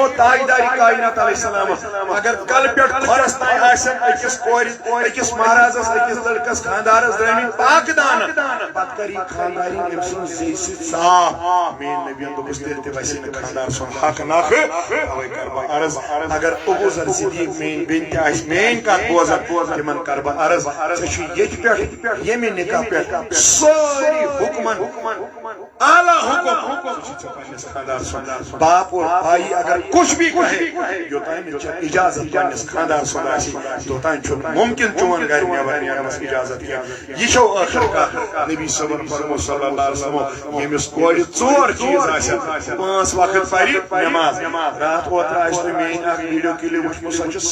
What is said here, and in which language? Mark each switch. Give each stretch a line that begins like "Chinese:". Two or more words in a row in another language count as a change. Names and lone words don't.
Kashmiri: تاجداری کائنات
Arabic: علیہ السلام
Kashmiri: اگر کلہٕ پٮ۪ٹھ کھۄرس تانۍ آسن أکِس کورِ أکِس مہرازس أکِس لڑکس خاندارس درٲمٕتۍ پاکہٕ دانہٕ پتہٕ کر یہِ خاندارِنۍ أمۍ سٕنٛز زیٚیہِ سۭتۍ صاف میٛٲنۍ نبیَن دوٚپُس تیٚلہِ تہِ وسے نہٕ خاندار سُنٛد حق نکھٕ تَوَے کر بہٕ عرض اگر ابوٗ ذر صدیٖق میٛٲنۍ بیٚنہِ تہِ آسہِ میٛٲنۍ کتھ بوزان تِمن کر بہٕ عرض ژےٚ چھُ ییٚتہِ پٮ۪ٹھ ییٚمہِ نکاح پٮ۪ٹھ سٲری حُکمن اعلیٰ حُکم سُہ چھُ ژےٚ پننِس خاندار سُنٛد
Urdu: باپ اور بھایی اگر کچھ بھی کہے
Kashmiri: یوٚتانۍ نہٕ ژےٚ اجازت پننِس خاندار سُنٛد آسی توٚتانۍ چھُنہٕ مُمکِن چون گرِ نٮ۪بر نیرنس اجازت کینٛہہ یہِ چھو ٲخر کتھ نبی صٲبن فرموو
Arabic: صلی اللہ علیہ وسلم
Kashmiri: ییٚمِس کورِ ژور چیٖز آسن پانٛژھ وقت پرِ نٮ۪ماز راتھ اوترٕ آسہِ تۄہہِ میٛٲنۍ اکھ
English: video clip
Kashmiri: وٕچھمُت سۄ چھِ